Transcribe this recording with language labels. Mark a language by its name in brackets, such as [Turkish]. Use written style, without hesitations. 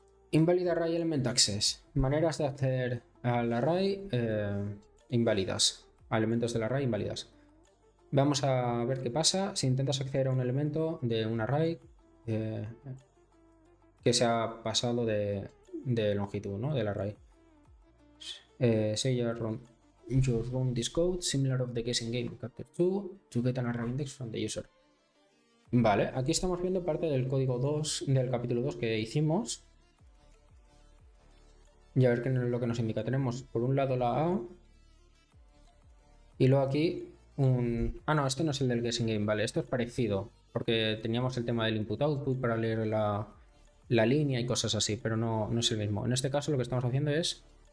[Spanish] Invalid array element access. Maneras de acceder al array inválidas. A elementos del array inválidas. Vamos a ver qué pasa si intentas acceder a un elemento de un array que se ha pasado de longitud, ¿no? Del array. [English] Say you run this code similar of the guessing game chapter 2 to get an array index from the user. [Spanish] Vale, aquí estamos viendo parte del código 2 del capítulo 2 que hicimos. Y a ver qué es lo que nos indica. Tenemos por un lado la A y luego aquí Ah, no, este no es el del guessing game, vale, esto es parecido porque teníamos el tema del input-output para leer la línea y cosas así, pero no es el mismo. En este caso lo que estamos haciendo es